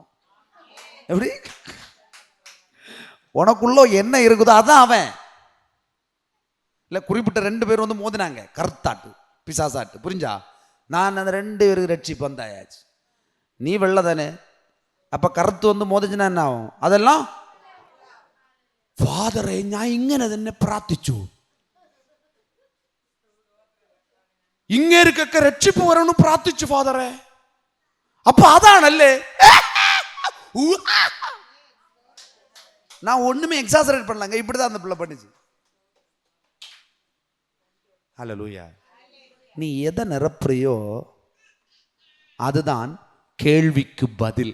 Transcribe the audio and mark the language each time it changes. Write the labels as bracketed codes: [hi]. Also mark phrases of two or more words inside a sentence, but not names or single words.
[ta] எப்படி? உனக்குள்ள என்ன இருக்குதோ அதான் அவன். இல்லை, குறிப்பிட்ட 2 பேர் வந்து மோதினாங்க, கருத்தாட்டு பிசாசாட்டு, புரிஞ்சா? நான் அந்த 2 பேருக்கு ரட்சிப்பு வந்தாயாச்சு. நீ வெள்ளை தானே, அப்ப கருத்து வந்து മോദിച്ചിനാ என்ன ആവും? [ml] അതെല്ലാം ഫാദറെ ഞാൻ ഇങ്ങനെ തന്നെ പ്രാർത്ഥിച്ചു, ഇങ്ങേർക്കൊക്കെ രക്ഷിപ്പ് വരണം പ്രാർത്ഥിച്ചു ഫാദറെ. അപ്പൊ അതാണല്ലേ. [ta] நான் ஒண்ணுமே எக்ஸாசரேட் பண்ணலங்க, இப்படிதான் அந்த பிள்ளை பண்ணிச்சு. ஹல்லேலூயா. நீ எதை நிரப்புறியோ அதுதான் கேள்விக்கு பதில்.